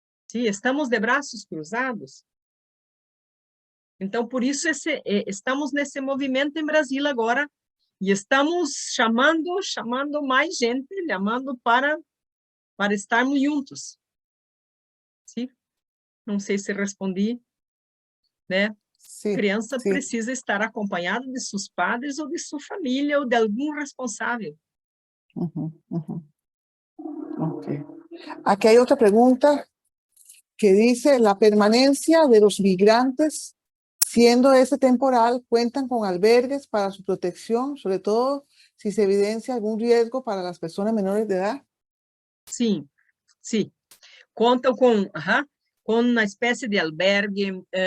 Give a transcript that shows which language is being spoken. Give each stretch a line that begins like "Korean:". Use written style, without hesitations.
Portuguese: Sim, estamos de braços cruzados. Então, por isso, estamos nesse movimento em Brasil agora, e estamos chamando mais gente, chamando para estarmos juntos. Sim? Não sei se respondi, né?
Spanish: Sí,
Portuguese: Criança
Spanish: sí.
Portuguese: precisa estar acompanhada de seus padres ou de sua família ou de algum responsável. Ok.
Spanish: Aquí hay otra pregunta que dice, la permanencia de los migrantes, siendo temporal, ¿cuentan con albergues para su protección, sobre todo si se evidencia algún riesgo para las personas menores de edad?
Portuguese: Sim, sim. Contam com uma espécie de albergue.